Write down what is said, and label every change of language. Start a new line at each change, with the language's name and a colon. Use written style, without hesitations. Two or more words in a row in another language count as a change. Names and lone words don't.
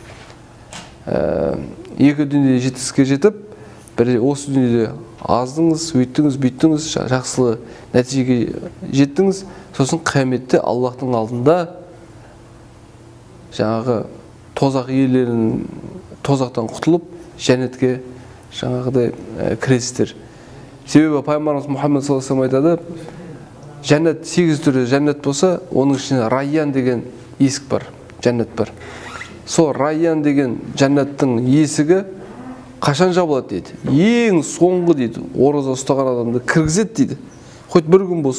Kazakh: Екі дүниеде жетістікке жетіп, бір осы дүниеде аздыңыз, өйттіңіз, бүйттіңіз, жақсылы нәтижеге жеттіңіз, сосын қияметте Аллахтың алдында жаңағы тозақ иелерінің тозақтан құтылып, жәннетке жаңағыдай кіресіздер. Себебі пайғамбарымыз Мұхаммед
Arabic: صلى الله عليه وسلم
Kazakh: айтады, жәннет 8 түрі жәннет болса, оның ішінде Райян деген есік бар, жәннет бар. Сол Райян деген жәннеттің есігі қашан жабылады дейді. Ең соңғы дейді, ораза ұстаған адамды кіргізеді дейді. Хоть бір күн болсын.